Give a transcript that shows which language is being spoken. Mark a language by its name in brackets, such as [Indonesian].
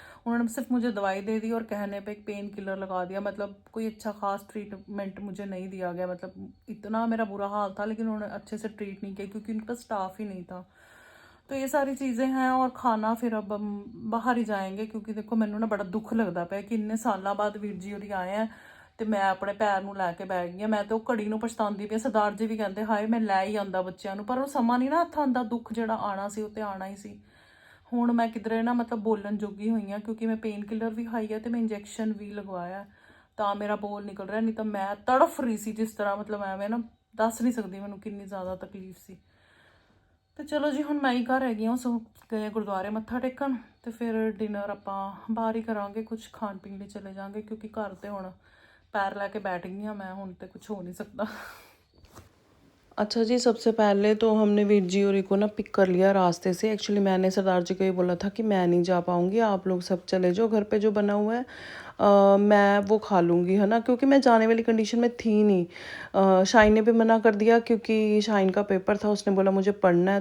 [Hindi] उन्होंने सिर्फ मुझे दवाई दे दी और कहने पे एक पेन किलर लगा दिया, मतलब कोई अच्छा खास ट्रीटमेंट मुझे नहीं दिया गया। मतलब इतना मेरा बुरा हाल था लेकिन उन्होंने अच्छे से ट्रीट नहीं किया, क्योंकि उनके पास स्टाफ ही नहीं था। तो ये सारी चीज़ें हैं। और खाना फिर अब हम बाहर ही जाएंगे, क्योंकि देखो मैंने ना बड़ा दुख लगता पाया कि इन्ने सालों बाद वीर जी होरी आए हैं ਤੇ मैं अपने पैर [Punjabi] ਨੂੰ ਲੈ ਕੇ ਬੈ ਗਈ। [Hindi] मैं तो [Punjabi] ਘੜੀ ਨੂੰ ਪਛਤਾਉਂਦੀ ਪਈ। ਸਰਦਾਰ ਜੀ ਵੀ ਕਹਿੰਦੇ ਹਾਏ ਮੈਂ ਲੈ ਹੀ ਆਂਦਾ ਬੱਚਿਆਂ ਨੂੰ, ਪਰ ਉਹ ਸਮਾਂ ਨਹੀਂ ਨਾ ਹੱਥ ਆਂਦਾ। ਦੁੱਖ ਜਿਹੜਾ ਆਣਾ ਸੀ ਉਹ ਤੇ ਆਣਾ ਹੀ ਸੀ। ਹੁਣ ਮੈਂ ਕਿਧਰੇ ਨਾ ਮਤਲਬ ਬੋਲਣ ਜੋਗੀ ਹੋਈ ਹਾਂ, ਕਿਉਂਕਿ ਮੈਂ ਪੇਨ ਕਿਲਰ ਵੀ ਖਾਈ ਹੈ ਤੇ ਮੈਂ ਇੰਜੈਕਸ਼ਨ ਵੀ ਲਗਵਾਇਆ, ਤਾਂ ਮੇਰਾ ਬੋਲ ਨਿਕਲ ਰਿਹਾ। ਨਹੀਂ ਤਾਂ ਮੈਂ ਤੜਫ ਰਹੀ ਸੀ ਜਿਸ ਤਰ੍ਹਾਂ, ਮਤਲਬ ਐਵੇਂ ਨਾ ਦੱਸ ਨਹੀਂ ਸਕਦੀ ਮੈਨੂੰ ਕਿੰਨੀ ਜ਼ਿਆਦਾ ਤਕਲੀਫ ਸੀ। ਤੇ ਚਲੋ ਜੀ, ਹੁਣ ਮੈਂ ਹੀ ਘਰ ਹੈਗੀ ਹਾਂ, ਸੋ ਗਏ ਗੁਰਦੁਆਰੇ ਮੱਥਾ ਟੇਕਣ ਤੇ ਫਿਰ ਡਿਨਰ ਆਪਾਂ ਬਾਹਰ ਹੀ ਕਰਾਂਗੇ, ਕੁਝ ਖਾਣ ਪੀਣ ਲਈ ਚਲੇ ਜਾਾਂਗੇ, ਕਿਉਂਕਿ ਘਰ ਤੇ ਹੁਣ [Hindi] पैर लैके बैठ गई हाँ मैं, हूँ तो कुछ हो नहीं सकता। अच्छा जी, सबसे पहले तो हमने वीर जी और को ना पिक कर लिया रास्ते से। एक्चुअली मैंने सरदार जी को ये बोला था कि मैं नहीं जा पाऊँगी, आप लोग सब चले जाओ, घर पे जो बना हुआ है मैं वो खा लूँगी, है ना। क्योंकि मैं जाने वाली कंडीशन में थी नहीं। शाइन ने भी मना कर दिया, क्योंकि शाइन का पेपर था, उसने बोला मुझे पढ़ना है।